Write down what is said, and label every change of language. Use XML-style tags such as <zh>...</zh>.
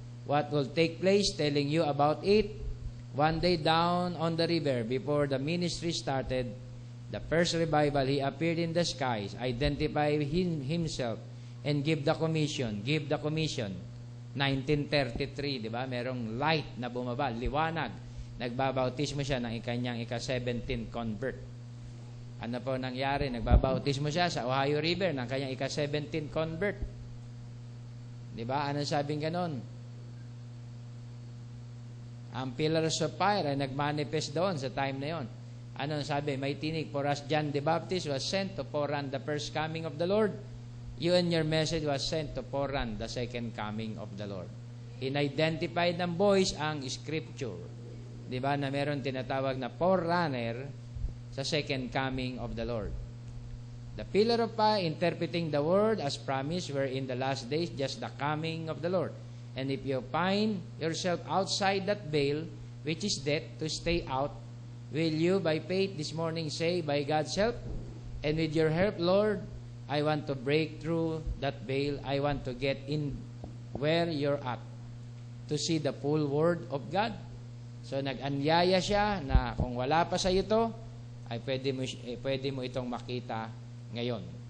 <en>What will take place, telling you about it. One day down on the river, before the ministry started, the first revival, he appeared in the skies, identified himself, and give the commission.</en> <tl>1933, di ba? Merong light na bumaba, liwanag. Nagbabautismo siya ng kanyang ika-17 convert. Ano po nangyari? Nagbabautismo siya sa Ohio River ng kanyang ika-17 convert. Di ba? Anong sabing ganon? Ang pillars of fire ay nagmanifest doon sa time na yon. Ano sabi? May tinig,</tl> <en>for as John the Baptist was sent to forerun the first coming of the Lord, you and your message was sent to forerun the second coming of the Lord.</en> <tl>In-identified ng boys ang scripture. Di ba? Na meron tinatawag na forerunner sa</tl> <en>second coming of the Lord. The pillar of fire interpreting the word as promised were in the last days just the coming of the Lord. And if you find yourself outside that veil, which is death, to stay out, will you by faith this morning say, by God's help, and with your help, Lord, I want to break through that veil. I want to get in where you're at, to see the full word of God.</en> <tl>So nag-anyaya siya na kung wala pa sa iyo to, ay pwede mo itong makita ngayon.</tl>